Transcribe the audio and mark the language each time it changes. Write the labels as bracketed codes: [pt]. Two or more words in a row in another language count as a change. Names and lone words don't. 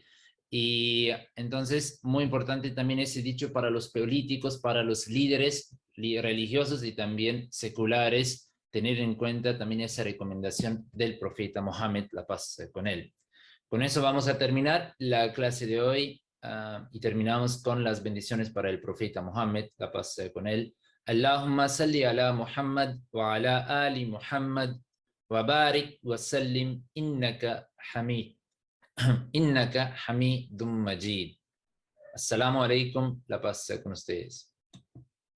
[es] Y entonces, muy importante también ese dicho para los políticos, para los líderes religiosos y también seculares, tener en cuenta también esa recomendación del profeta Mohammed, la paz con él. Con eso vamos a terminar la clase de hoy y terminamos con las bendiciones para el profeta Mohammed, la paz con él. [ar] اللهم صل على محمد و على آل محمد و بارك و سلم إنك حميد مجيد. السلام عليكم, [es] la paz con ustedes.